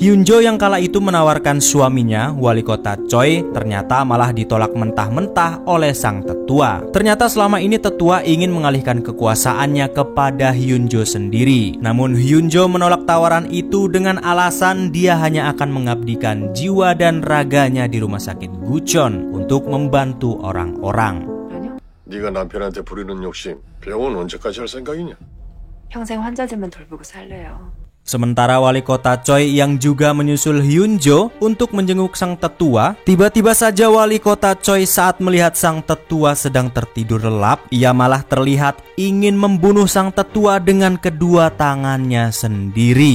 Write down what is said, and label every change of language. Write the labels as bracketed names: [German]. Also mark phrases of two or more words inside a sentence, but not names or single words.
[Indonesian] Hyunjo yang kala itu menawarkan suaminya, wali kota Choi, ternyata malah ditolak mentah-mentah oleh sang tetua. Ternyata selama ini tetua ingin mengalihkan kekuasaannya kepada Hyunjo sendiri. Namun Hyunjo menolak tawaran itu dengan alasan dia hanya akan mengabdikan jiwa dan raganya di rumah sakit Gucheon untuk membantu orang-orang. [Korean] 네가 남편한테 부리는 욕심 병원 언제까지 할 생각이냐? 평생 환자들만 돌보고 살래요. [Indonesian] Sementara wali kota Choi yang juga menyusul Hyunjo untuk menjenguk sang tetua, tiba-tiba saja wali kota Choi saat melihat sang tetua sedang tertidur lelap, ia malah terlihat ingin membunuh sang tetua dengan kedua tangannya sendiri.